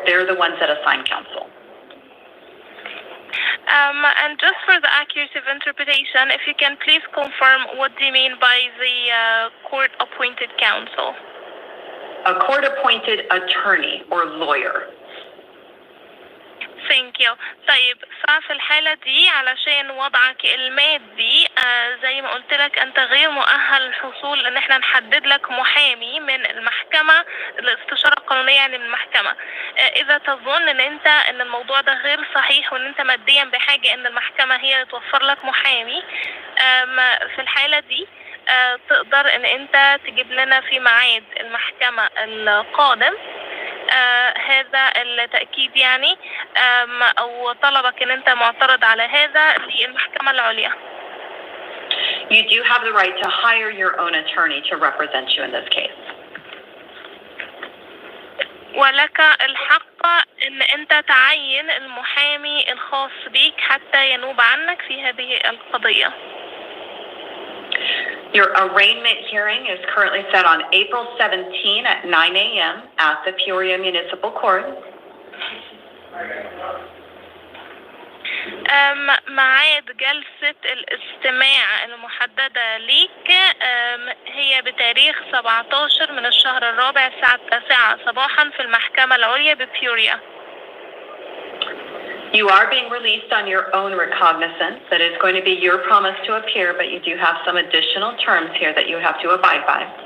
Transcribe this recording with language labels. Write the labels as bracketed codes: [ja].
[en] They're the ones that assign counsel. And just for the accuracy of interpretation, if you can please confirm what do you mean by the court-appointed counsel? A court-appointed attorney or lawyer. Thank you. [ar] طيب ففي الحالة دي علشان وضعك المادي زي ما قلت لك أنت غير مؤهل للحصول إن إحنا نحدد لك محامي من المحكمة الاستشارة القانونية يعني من المحكمة. إذا تظن إن الموضوع ده غير صحيح وإن أنت ماديا بحاجة إن المحكمة هي توفر لك محامي في الحالة دي تقدر إن أنت تجيب لنا في ميعاد المحكمة القادم هذا التأكيد يعني أو طلبك إن أنت معترض على هذا للمحكمة العليا. [en] You do have the right to hire your own attorney to represent you in this case. [ar] ولك الحق إن أنت تعين المحامي الخاص بيك حتى ينوب عنك في هذه القضية. [en] Your arraignment hearing is currently set on April 17 at 9 a.m. at the Peoria Municipal Court. [ar] ميعاد جلسة الاستماع المحددة ليك هي بتاريخ 17 من الشهر الرابع الساعة 9 صباحا في المحكمة العليا ببيوريا. [en] You are being released on your own recognizance. That is going to be your promise to appear, but you do have some additional terms here that you have to abide by.